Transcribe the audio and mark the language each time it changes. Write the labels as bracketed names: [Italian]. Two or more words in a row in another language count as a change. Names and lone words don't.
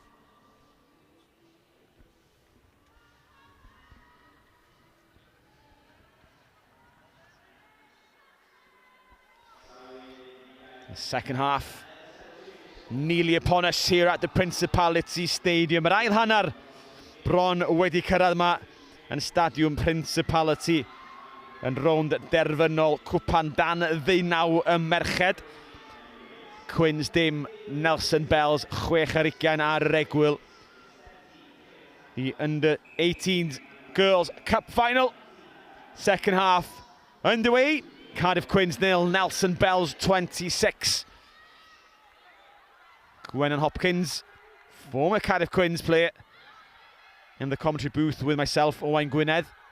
[English] The second half nearly upon us here at the Principality Stadium. [Welsh] Yr ail hanner bron wedi cyrraedd yma yn Stadiwm Principality yn rownd derfynol cwpan dan ddeunaw y merched. Quins dim, Nelson Bells 6 ar 20 ar yr egwyl. [English] The under-18s Girls Cup final. Second half underway. Cardiff Quins 0, Nelson Bells 26. Gwen and Hopkins, former Cardiff Quins player, in the commentary booth with myself, Owain Gwynedd.